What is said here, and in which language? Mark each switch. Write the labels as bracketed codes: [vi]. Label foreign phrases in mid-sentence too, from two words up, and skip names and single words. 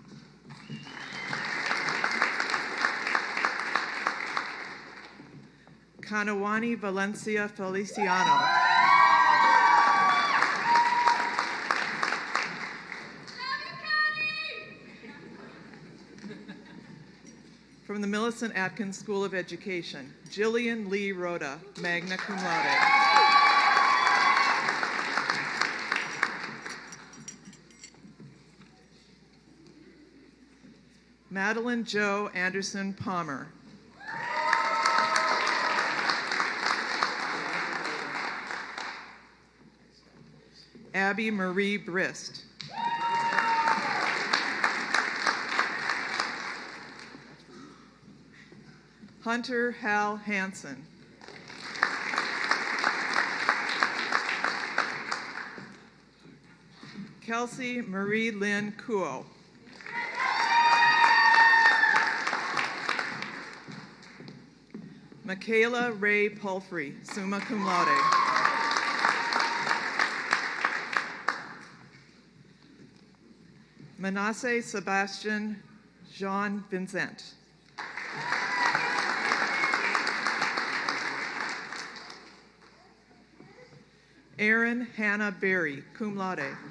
[en] Kanawani Valencia Feliciano. From the Millicent Atkins School of Education, Jillian Lee Rhoda, [la] magna cum laude. [en] Madeline Jo Anderson Palmer. Abby Marie Brist. Hunter Hal Hansen. Kelsey Marie Lynn Kuo. Michaela Ray Pulfrey, [la] summa cum laude. [en] Manasseh Sebastian Jean Vincent. Erin Hannah Berry, [la] cum laude.